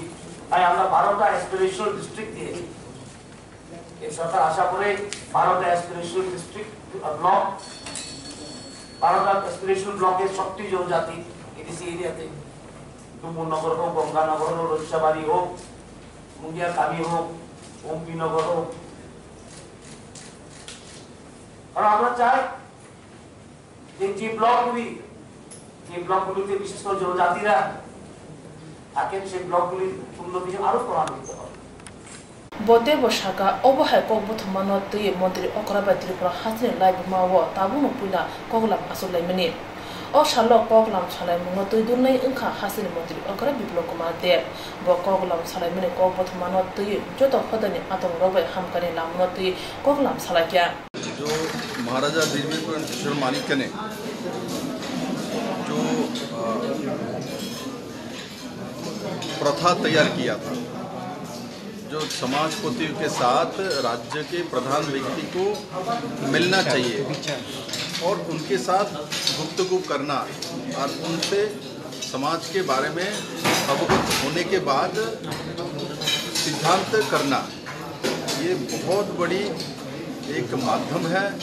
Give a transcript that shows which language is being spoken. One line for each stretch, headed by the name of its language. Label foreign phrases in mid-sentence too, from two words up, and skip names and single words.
Bangla: তাই আমরা 12টা
English: aspirational district
Bangla: দিয়েছি। এই সরকার আশা করে 12টা
English: aspirational district block,
Bangla: 12টা
English: aspirational block
Bangla: 7টি জনজাতি
English: ADC area,
Bangla: ডুমুরনগর হোক, গঙ্গানগর হোক, রৈসাবাড়ি হোক, মুঙ্গিয়াকালী হোক, অম্পিনগর হোক। কারণ আমরা চাই যে ব্লকগুলিতে বিশেষ করে জনজাতিরা থাকেন, সেই ব্লকগুলির উন্নতি আরো ত্বরান্বিত হবে।
Kok Borok: bote bo shaka obo hai ko bo thmano tuye mantri okraba tripura hasne live mawo tabuno puina koglam asolai mani o shalo koglam chalai mo tui dunai inkha hasne mantri okra biblok ma de bo koglam chalai mani ko bo thmano tuye joto khodani atong robai hamkane lamno tuye koglam chalai kya
Hindi: जो महाराजा वीरवीर किशोर माणिक्य ने जो प्रथा तैयार किया था, जो समाजपतियों के साथ राज्य के प्रधान व्यक्ति को मिलना चाहिए और उनके साथ गुफ्तगू करना और उनसे समाज के बारे में अवगत होने के बाद सिद्धांत करना, ये बहुत बड़ी एक माध्यम है।